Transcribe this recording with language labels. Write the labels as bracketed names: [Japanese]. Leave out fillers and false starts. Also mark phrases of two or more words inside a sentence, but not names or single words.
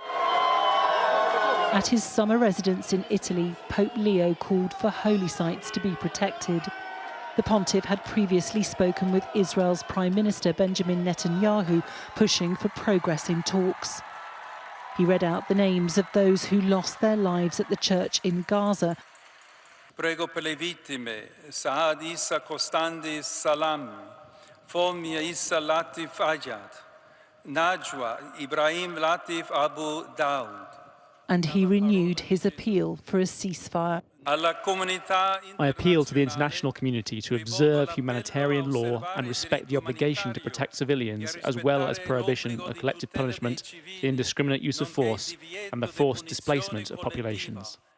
[English] At his summer residence in Italy, Pope Leo called for holy sites to be protected. The pontiff had previously spoken with Israel's Prime Minister Benjamin Netanyahu, pushing for progress in talks. He read out the names of those who lost their lives at the church in Gaza. [Italian] Prego per le vittime, Saad Issa Costandis Salam, Fomia Issa Latif Ajad, Najwa Ibrahim Latif Abu Daoud. [English] And he renewed his appeal for a ceasefire. I appeal to the international community to observe humanitarian law and respect the obligation to protect civilians, as well as prohibition of collective punishment, the indiscriminate use of force, and the forced displacement of populations.